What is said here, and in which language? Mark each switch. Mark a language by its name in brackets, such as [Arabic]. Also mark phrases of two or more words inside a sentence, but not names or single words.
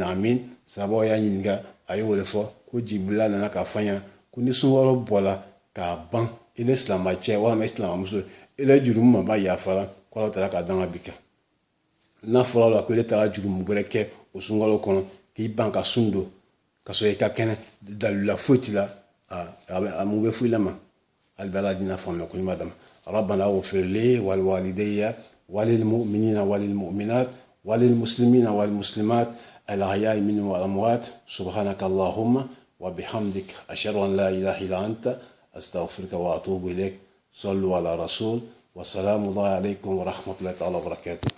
[Bambara] amin sababu y'a ɲininka a y'o de fɔ ko jibila nana ka fanya ko ni sunkalo bɔra k'a ban ile silama cɛ walima silamamuso ile juru ma ban yafa wala ta ka danga bi kan n'a fɔra la ko ile taara jurumu wɛrɛ kɛ o sunkalo kɔnɔ k'i ban ka sun don ka sɔrɔ i ka kɛnɛ dalila foyi t'i la a mun bɛ foyi la ma hali bɛ ala dina faamuya ko ɲuman dama [Arabic] ربنا اغفر لي ولوالدي وللمؤمنين والمؤمنات والمسلمين والمسلمات الأحياء منهم والأموات سبحانك اللهم وبحمدك أشهد أن لا إله إلا أنت أستغفرك وأتوب إليك صلوا على رسول والسلام عليكم ورحمة الله وبركاته.